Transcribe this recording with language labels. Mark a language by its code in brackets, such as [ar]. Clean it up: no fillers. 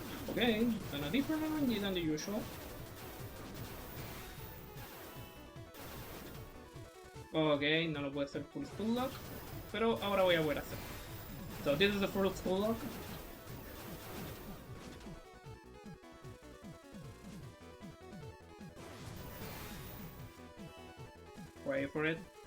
[en] Okay, and a different RNG than the usual. [es] Ok, no lo puedo hacer full school lock, pero ahora voy a poder hacer. [en] So this is the full school lock. Wait for it.